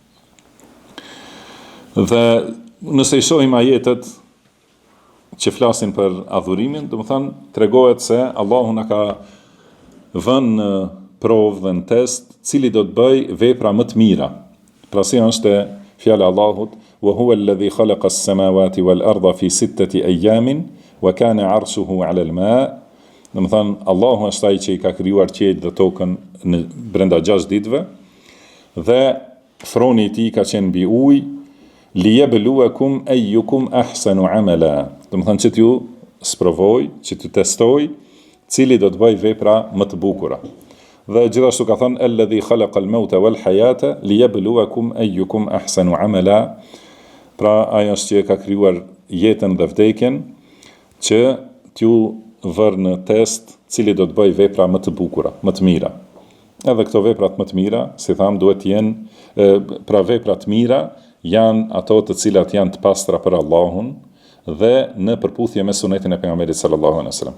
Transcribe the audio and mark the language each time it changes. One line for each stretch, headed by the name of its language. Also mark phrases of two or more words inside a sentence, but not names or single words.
Albanian: Dhe nëse i shohim ajetet që flasin për adhurimin, do të thonë tregohet se Allahu na ka vënë në provë dhe në test cili do të bëj vepra më të mira. Pra si është fjala e Allahut:
Arabic: "وهو الذي خلق السماوات والأرض في 6 أيام وكان عرشه على الماء'."
Albanian: Do të thonë Allahu është ai që i ka krijuar qiellin dhe tokën në brenda 6 ditëve dhe froni i tij ka qenë mbi ujë,
Arabic: ليبلوكم أيكم أحسن عملا.
Albanian: Do të thonë që t'ju sprovoj, që t'ju testoj cili do të bëj vepra më të bukura. Dhe gjithashtu ka thënë
Arabic: الذي خلق الموت والحياة ليبلوكم أيكم أحسن عملا.
Albanian: Pra ai është që ka krijuar jetën dhe vdekjen që t'ju vërë në test cili do të bëj vepra më të bukura, më të mira. Edhe këto veprat më të mira, si tham, duhet të jenë, pra veprat mira janë ato të cilat janë të pastra për Allahun dhe në përputhje me sunetin e pejgamberit
Arabic: صلى الله عليه وسلم.